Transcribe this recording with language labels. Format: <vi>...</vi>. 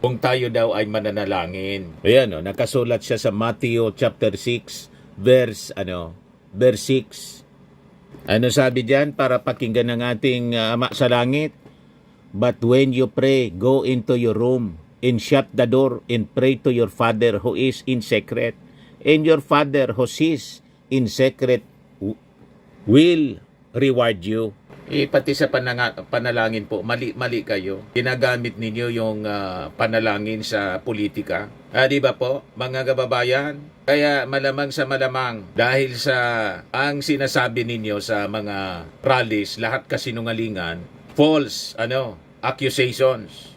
<tl>Kung tayo daw ay mananalangin. Ayan, nakasulat siya sa Matthew chapter 6, verse 6. Ano sabi diyan para pakinggan ng ating Ama sa langit?</tl> <en>But when you pray, go into your room and shut the door and pray to your Father who is in secret. And your Father who sees in secret will reward you.</en> <tl>Pati sa panalangin po, mali kayo. Ginagamit ninyo yung panalangin sa politika. Di ba po, mga kababayan? Kaya malamang sa malamang, dahil sa ang sinasabi ninyo sa mga rallies, lahat kasinungalingan,</tl> <en>false, accusations.</en>